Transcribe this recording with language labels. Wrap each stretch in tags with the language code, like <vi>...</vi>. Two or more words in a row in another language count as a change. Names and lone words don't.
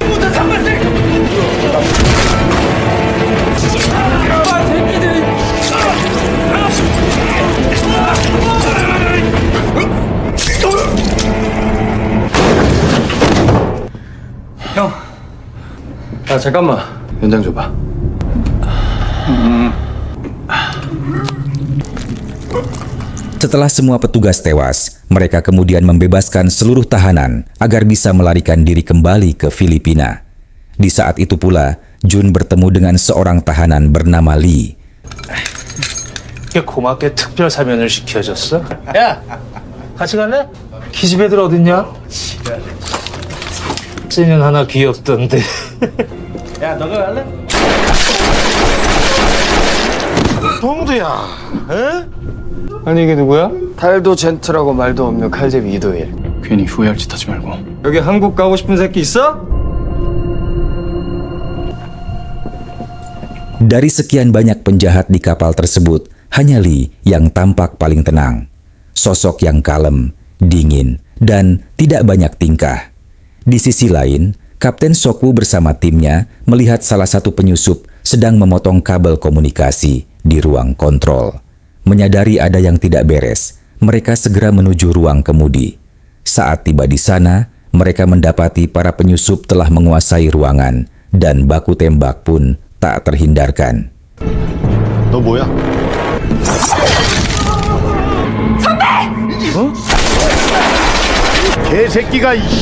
<ko>형. 아, 잠깐만. 연장 줘봐.</ko> <id>Setelah semua petugas tewas, mereka kemudian membebaskan seluruh tahanan agar bisa melarikan diri kembali ke Filipina. Di saat itu pula, Jun bertemu dengan seorang tahanan bernama Lee.</id> <ko>고맙게 특별 사면을 시켜줬어? 야, 같이 갈래? 기집애들 어딨냐? 쟤는 하나 귀엽던데. 야, 너가 갈래? 동두야, 에? 아니 이게 누구야? 탈도 젠틀하고 말도 없는 칼제비 이도일. 괜히 후회할 짓 하지 말고. 여기 한국 가고 싶은 새끼 있어?</ko> <id>Dari sekian banyak penjahat di kapal tersebut, hanya Lee yang tampak paling tenang. Sosok yang kalem, dingin, dan tidak banyak tingkah. Di sisi lain, Kapten Sokwu bersama timnya melihat salah satu penyusup sedang memotong kabel komunikasi di ruang kontrol. Menyadari ada yang tidak beres, mereka segera menuju ruang kemudi. Saat tiba di sana, mereka mendapati para penyusup telah menguasai ruangan dan baku tembak pun tak terhindarkan.</id> <ko>너 뭐야? 선배! 어? 개새끼가</ko>